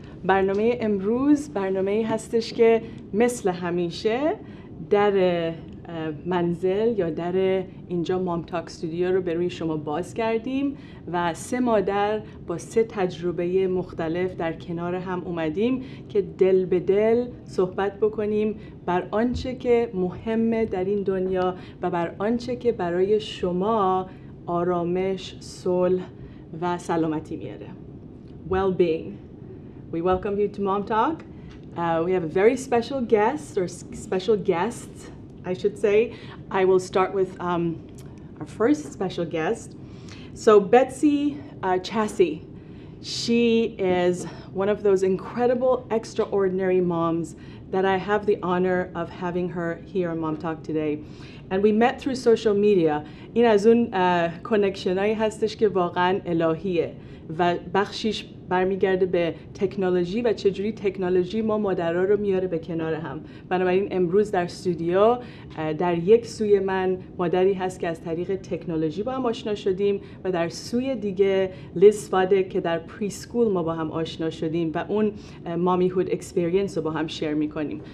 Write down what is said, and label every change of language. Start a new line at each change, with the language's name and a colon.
Persian: برنامه امروز برنامه هستش که مثل همیشه در منزل یا در اینجا مامتاک استودیو رو به روی شما باز کردیم و 3 مادر با 3 تجربه مختلف در کنار هم اومدیم که دل به دل صحبت بکنیم بر آنچه که مهمه در این دنیا و بر آنچه که برای شما آرامش، صلح و سلامتی میاره.
English: Well-being. We welcome you to MomTalk. We have a very special guest, or special guests, I should say. I will start with our first special guest. So Betsy Chassie, she is one of those incredible, extraordinary moms that I have the honor of having her here on MomTalk today. And we met through social media.
Persian: این از اون کانکشنایی هستش که واقعا الهیه و بخشیش برمیگرده به تکنولوژی و چجوری تکنولوژی ما مادرها رو میاره به کنار هم. بنابراین امروز در استودیو در یک سوی من مادری هست که از طریق تکنولوژی با هم آشنا شدیم و در سوی دیگه لیز سواتک که در پریسکول ما با هم آشنا شدیم و اون
English: mommyhood experience
Persian: رو با هم شیر میکنیم.